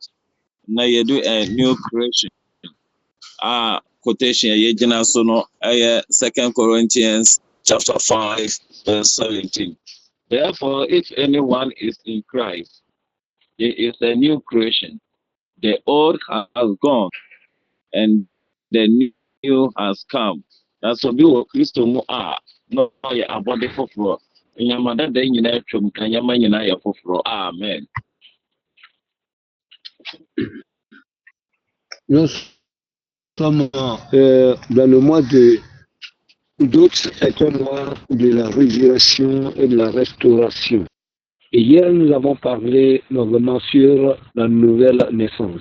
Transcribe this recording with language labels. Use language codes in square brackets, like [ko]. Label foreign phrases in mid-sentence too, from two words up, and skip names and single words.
[en] Now you do a new creation. Quotation [ak] yegina so no [en] 2 Corinthians chapter 5, verse 17. Therefore, if anyone is in Christ, he is a new creation. The old has gone, and the new has come. That's what we were [ak] Christo mu no ya abode foforo. Nyamada da nyina atwam kan yama nyina ya foforo. Amen. [fr] Nous sommes dans le mois d'août, est un mois de la résurrection et de la restauration. Et hier, nous avons parlé notamment sur la nouvelle naissance.